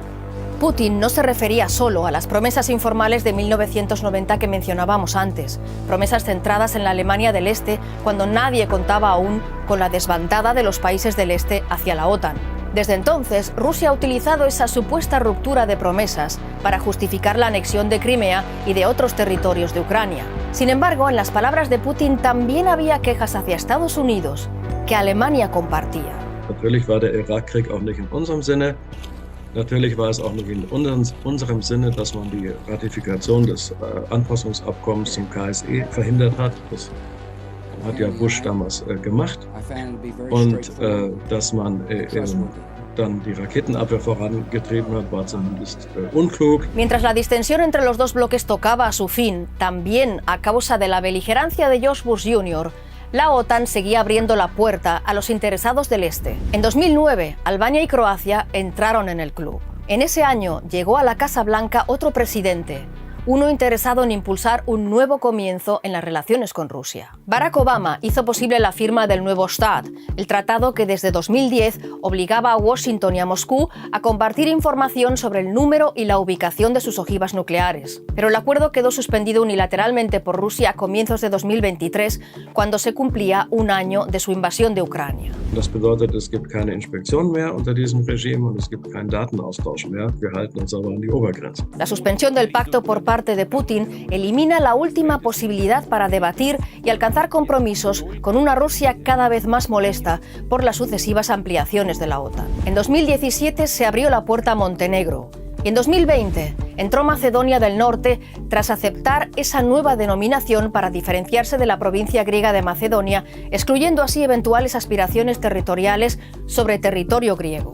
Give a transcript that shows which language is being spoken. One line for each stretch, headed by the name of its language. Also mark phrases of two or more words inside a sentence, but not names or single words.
Spanish: Putin no se refería solo a las promesas informales de 1990 que mencionábamos antes, promesas centradas en la Alemania del Este cuando nadie contaba aún con la desbandada de los países del Este hacia la OTAN. Desde entonces, Rusia ha utilizado esa supuesta ruptura de promesas para justificar la anexión de Crimea y de otros territorios de Ucrania. Sin embargo, en las palabras de Putin también había quejas hacia Estados Unidos que Alemania compartía.
German: Natürlich war der Irakkrieg auch nicht in unserem Sinne. Natürlich war es auch nicht in unserem Sinne, dass man die Ratifikation des Anpassungsabkommens zum KSE verhindert hat. Das hat ja Bush damals gemacht. Und dass man dann die Raketenabwehr vorangetrieben hat, war zumindest unklug.
Spanish: Mientras la distensión entre los dos bloques tocaba a su fin, también a causa de la beligerancia de George Bush Jr., la OTAN seguía abriendo la puerta a los interesados del Este. En 2009, Albania y Croacia entraron en el club. En ese año llegó a la Casa Blanca otro presidente, uno interesado en impulsar un nuevo comienzo en las relaciones con Rusia. Barack Obama hizo posible la firma del nuevo START, el tratado que desde 2010 obligaba a Washington y a Moscú a compartir información sobre el número y la ubicación de sus ojivas nucleares. Pero el acuerdo quedó suspendido unilateralmente por Rusia a comienzos de 2023, cuando se cumplía un año de su invasión de Ucrania.
German: Das bedeutet, es gibt keine Inspektion mehr unter diesem Regime und es gibt keinen Datenaustausch mehr. Wir halten uns aber an die Obergrenze.
Spanish: La suspensión del pacto por parte de Putin elimina la última posibilidad para debatir y alcanzar compromisos con una Rusia cada vez más molesta por las sucesivas ampliaciones de la OTAN. En 2017 se abrió la puerta a Montenegro y en 2020 entró Macedonia del Norte tras aceptar esa nueva denominación para diferenciarse de la provincia griega de Macedonia, excluyendo así eventuales aspiraciones territoriales sobre territorio griego.